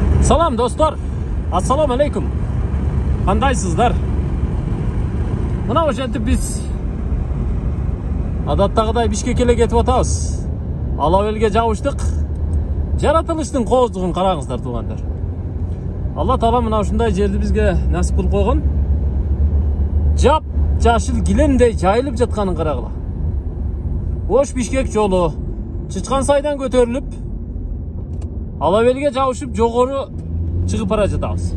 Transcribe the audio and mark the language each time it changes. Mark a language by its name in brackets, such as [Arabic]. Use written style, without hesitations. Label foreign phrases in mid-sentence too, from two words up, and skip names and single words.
[Kyrgyz] Салам достлар. [Arabic] السلام عليكم. [Kyrgyz] Кандайсыздар? Мына ошентип биз адаттагыдай Бишкекке кетип атабыз. Alabelge жабыштык. Жаратылыштын кооздугун караңыздар туугандар. Алла Таала мына ушундай жерди бизге насип кылып койгон. Жап жашыл гилемдей жайылып жатканын карагыла. Ош Бишкек жолу Чычкан сайдан көтөрүлүп, Алабелге жабышып жогору чыгып бара жатабыз.